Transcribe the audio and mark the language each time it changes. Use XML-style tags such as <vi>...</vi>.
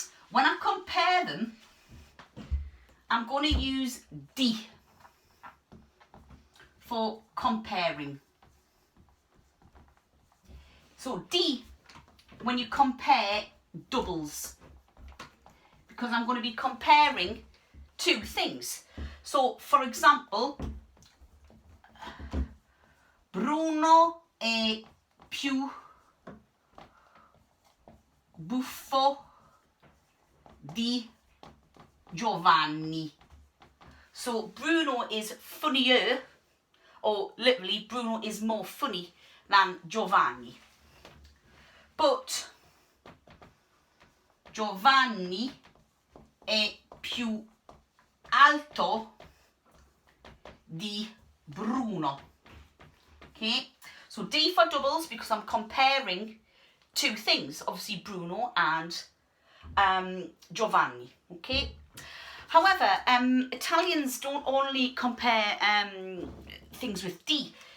<en>When I compare them, I'm going to use di for comparing. So di, when you compare, doubles, because I'm going to be comparing two things. So, for example,</en> <it>Bruno è più buffo di Giovanni.</it> <en>So Bruno is funnier, or literally Bruno is more funny than Giovanni.</en> <it>But Giovanni è più alto di Bruno.</it> <en>Okay, so D for doubles because I'm comparing two things, obviously Bruno and Giovanni. Okay. However, Italians don't only compare things with D.</en>